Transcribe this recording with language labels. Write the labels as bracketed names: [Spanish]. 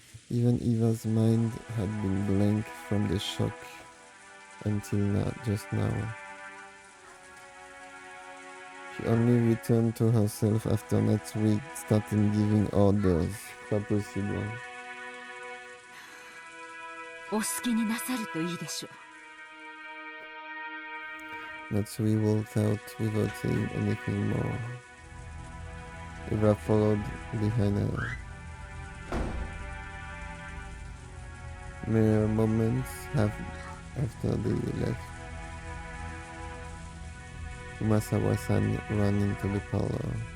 [English] Even Eva's mind had been blank from the shock until now, just now. She only returned to herself after Natsui started giving orders. [French] Pas possible. [Japanese] お好きになさるといいでしょう。 [English] Natsui walked out without saying anything more. Eva followed behind her. Mere moments after they left, Kumasawa-san ran into the parlor.